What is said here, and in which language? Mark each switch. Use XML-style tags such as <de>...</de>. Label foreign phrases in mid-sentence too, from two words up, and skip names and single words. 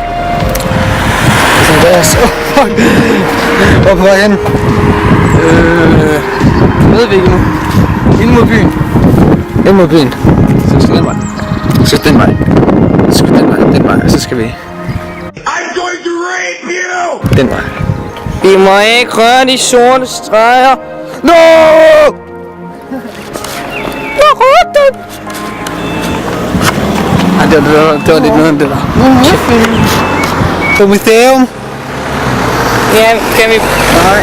<da>Det er så fuck. Hvor er på vej hen? Ved vi ikke nu. Ind mod byen. Ind mod byen. Så skal den vej. Så skal den vej. Så skal den vej. Den vej. Og så skal vi.</da> <en>I'm going to</en> <da>Den vej. Vi må ikke røre de sorte streger. No! Jeg rørte den! Ej, det var lidt noget det der. På museum. Ja, kan vi... Nej.</da>